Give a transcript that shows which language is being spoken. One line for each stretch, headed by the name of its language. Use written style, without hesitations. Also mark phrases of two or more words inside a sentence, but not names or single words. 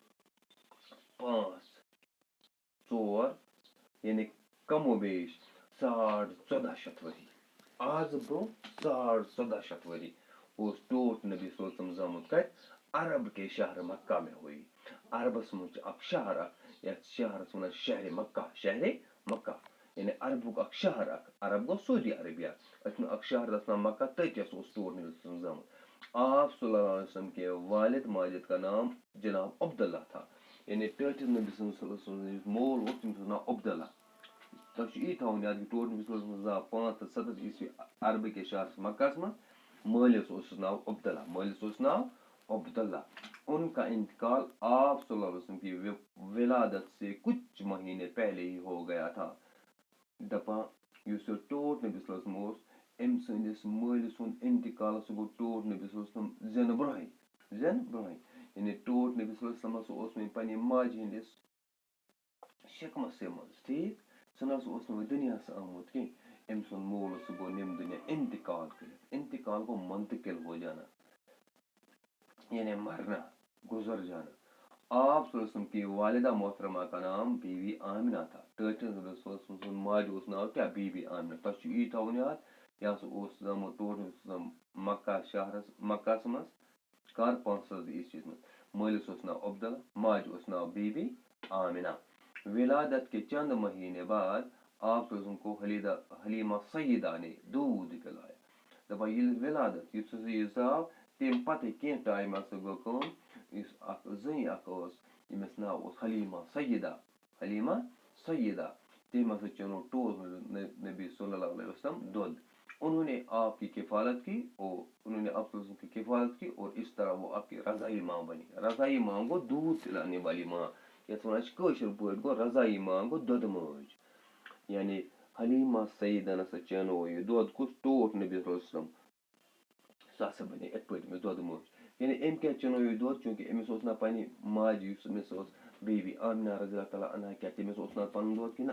Kashmiri: 5 4 یعنی کمو بیش 1450 ؤری آز برونٛہہ 1450 ؤری اوس ٹوٹھ نبی
Arabic: صلی اللہ علیہ وسلم
Kashmiri: زامُت کتہِ
Urdu: عرب کے شہر مکہ میں ہوئی
Kashmiri: عربس منٛز چھُ اکھ شہر اکھ یتھ شہرس وَنان شہرِ مکہ یعنی عربُک اکھ شہر اکھ عرب گوٚو سعودی عربیہ أسۍ چھِ اکھ شہر تتھ وَنان مکہ تٔتۍ اوس ٹوٹھ نبی
Arabic: صلی اللہ علیہ وسلم
Kashmiri: زامُت آپ
Arabic: صلی اللہ علیہ وسلم
Urdu: کے والد ماجد کا نام جناب عبداللہ تھا.
Kashmiri: یعنی ٹٲٹھِس نبی
Arabic: صلی اللہ علیہ وسلم
Kashmiri: یُس مول اوس تٔمِس اوس ناو عبداللہ. تۄہہِ چھُ یی تھاوُن یاد کہِ ٹوٹل نبی
Arabic: صلی اللہ علیہ وسلم
Kashmiri: زاو 507 عیسوی عربہٕ کِس شہرس مکہس منٛز. مٲلِس اوسُس ناو عبداللہ. مٲلِس اوس ناو عبداللہ.
Urdu: ان کا انتقال آپ
Arabic: صلی اللہ علیہ وسلم
Urdu: کی ولادت سے کچھ مہینے پہلے ہی ہو گیا تھا.
Kashmiri: دپان یُس یہِ ٹوٹھ نبی
Arabic: صلی اللہ علیہ وسلم
Kashmiri: اوس أمۍ سٕنٛدِس مٲلۍ سُنٛد انتقال سُہ گوٚو ٹوٹھ نبی
Arabic: صلی اللہ علیہ وسلم
Kashmiri: زینہٕ برونٛہٕے. یعنی ٹوٹھ نبی
Arabic: صلی اللہ علیہ وسلم
Kashmiri: اوس وۄنۍ پننہِ ماجہِ ہٕنٛدِس شِکمَسٕے منٛز. ٹھیٖک. سُہ نہ سا اوس نہٕ وۄنۍ دُنیاہس آمُت کینٛہہ. أمۍ سُنٛد مول اوس سُہ گوٚو نِم دُنیا انتقال کٔرِتھ. انتقال گوٚو
Urdu: منتقل ہو جانا یعنی مرنا گزر جانا. آپ
Arabic: صلی اللہ علیہ وسلم
Urdu: کی والدہ محترمہ کا نام بی بی آمنہ تھا.
Kashmiri: ٹٲٹھِس نبی
Arabic: صلی اللہ علیہ وسلم
Kashmiri: سُنٛد ماجہِ اوس ناو کیٛاہ بی بی آمنہ. تۄہہِ چھُ یی تھاوُن یاد یہِ ہسا اوس زامُت ٹوٹھ نبی
Arabic: صلی اللہ علیہ وسلم
Kashmiri: مکہ شہرس مکہس منٛز کر 500 عیسویس منٛز. مٲلِس اوس ناو عبداللہ. ماجہِ اوس ناو بی بی آمنہ.
Urdu: ولادت کے چند مہینے بعد آپ
Arabic: صلی اللہ علیہ وسلم
Urdu: کو حلیمہ سیدہ نے دودھ پلایا.
Kashmiri: دپان ییٚلہِ ولادت یُتھ ہسا یہِ زاو تمہِ پتہٕ کینٛہہ ٹایم ہسا گوٚو کٲم. یُس اکھ زٔنۍ اکھ ٲس ییٚمِس ناو اوس حلیمہ سیدہ. تٔمۍ ہسا چنو ٹوٹھ نبی
Arabic: صلی اللہ علیہ وسلم
Kashmiri: دودھ.
Urdu: انہوں نے آپ کی کفالت کی اور انہوں نے آپ
Arabic: صلی اللہ علیہ وسلم
Urdu: کی کفالت کی اور اس طرح وہ آپ کی رضائی ماں بنی. رضائی ماں گو دودھ پلانے والی ماں.
Kashmiri: یتھ ونان چھِ کٲشِر پٲٹھۍ گوٚو رضائی ماں گوٚو دۄدٕ مٲج. یعنی حلیمہ سیدہ ہسا چنو یہِ دۄد کُس ٹوٹھ نبی
Arabic: صلی اللہ علیہ وسلم
Kashmiri: سُہ ہسا بنے یِتھ پٲٹھۍ أمِس دۄدٕ مٲج. یعنی أمۍ کیٛاہ چنو یہِ دۄد چوٗنٛکہِ أمِس اوس نہ پننہِ ماجہِ یُس أمِس ٲس بی بی آمنہ
Arabic: رضی اللہ تعالیٰ عنہا
Kashmiri: کیٛاہ تٔمِس اوس نہ پنُن دۄد کِہیٖنۍ.